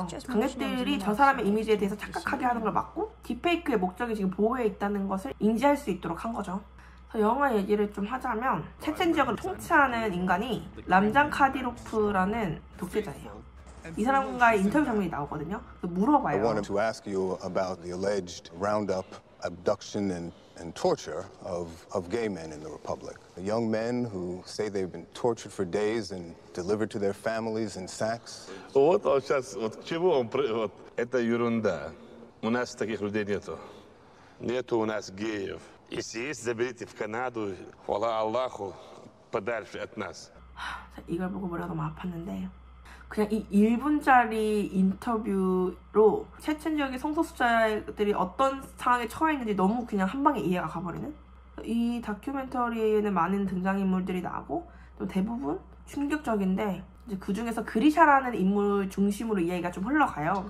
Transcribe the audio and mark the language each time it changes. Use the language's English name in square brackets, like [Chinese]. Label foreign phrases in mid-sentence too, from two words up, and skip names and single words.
[Korean] 관객들이 저 사람의 이미지에 대해서 착각하게 하는 걸 막고 딥페이크의 목적이 지금 보호해 있다는 것을 인지할 수 있도록 한 거죠. 영화 얘기를 좀 하자면 체첸 지역을 통치하는 인간이 람잔 카디로프라는 독재자예요. 이 사람과의 인터뷰 장면이 나오거든요. 물어봐요. [English] I wanted to ask you about the alleged roundup, abduction and torture of gay men in the Republic. Young men who say they've been tortured for days and delivered to their families in sacks. [Russian] Вот сейчас, к чему он... Это ерунда. У нас таких людей нету. Нету у нас геев. Если есть, заберите в Канаду. Хвала Аллаху, подальше от нас. [Korean] 이걸 보고 머리가 너무 아팠는데 그냥 이 1분짜리 인터뷰로 체첸 지역의 성소수자들이 어떤 상황에 처해 있는지 너무 그냥 한 방에 이해가 가버리는? 이 다큐멘터리에는 많은 등장인물들이 나오고 또 대부분 충격적인데 이제 그 중에서 그리샤라는 인물 중심으로 이야기가 좀 흘러가요.